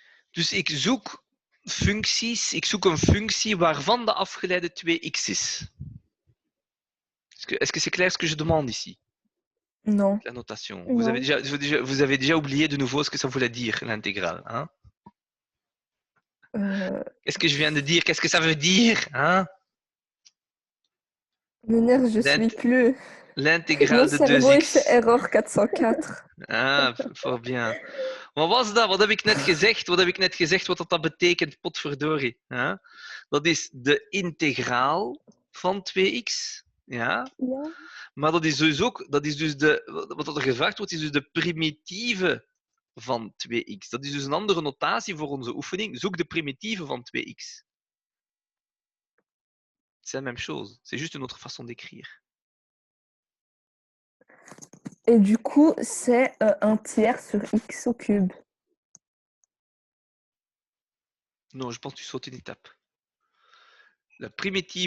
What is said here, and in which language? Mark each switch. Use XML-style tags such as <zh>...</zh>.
<nl>Dus ik zoek functies, ik zoek een functie waarvan de afgeleide 2x is.</nl> <fr>Est-ce que c'est clair ce que je demande ici? Non. La notation. Non. Vous avez déjà oublié de nouveau ce que ça voulait dire, l'intégrale. Hein? Euh, Qu'est-ce que je viens de dire? Qu'est-ce que ça veut dire? Hein?</fr> <nl>Meneer,</nl> <fr>je suis plus. Mon L'intégrale de cerveau</fr> <nl>is</nl> <fr>2x.</fr> <en>error 404. Ah, voor bien.</en> <nl>Wat was dat? Wat heb ik net gezegd? Wat heb ik net gezegd wat dat betekent? Potverdorie. Hè? Dat is de integraal van 2x. Ja? Ja. Maar dat is dus ook, dat is dus de, wat er gevraagd wordt, is dus de primitieve van 2x. Dat is dus een andere notatie voor onze oefening. Zoek de primitieve van 2x.</nl> <fr>C'est la même chose. C'est juste une autre façon d'écrire. Et du coup, c'est un tiers sur x au cube. Non, je pense que tu sautes une étape. La primitive</fr>